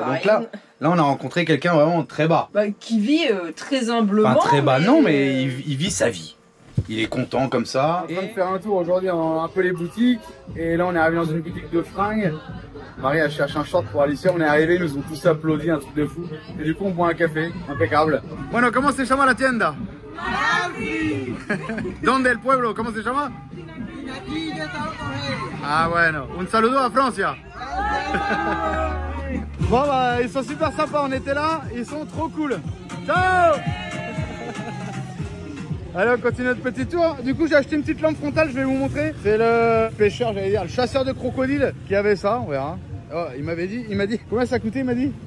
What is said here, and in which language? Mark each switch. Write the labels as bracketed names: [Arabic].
[French] Donc là, on a rencontré quelqu'un vraiment très bas. Bah, qui vit très humblement. Enfin, très bas, non, mais il vit sa vie. Il est content comme ça. On va faire un tour aujourd'hui dans un peu les boutiques. Et là, on est arrivé dans une boutique de fringues. Marie a cherché un short pour Alicia. On est arrivé, ils nous ont tous applaudi, un truc de fou. Et du coup, on boit un café. Impeccable. [Spanish] Bueno, ¿cómo se llama la tienda? ¿Dónde el pueblo? ¿Cómo se llama? Ah bueno, un saludo a Francia. [French] Bon bah ils sont super sympas, on était là, ils sont trop cool. Ciao. Allez, on continue notre petit tour. Du coup j'ai acheté une petite lampe frontale, je vais vous montrer. C'est le pêcheur, j'allais dire, le chasseur de crocodiles qui avait ça, on verra. Oh, il m'a dit, combien ça coûtait, il m'a dit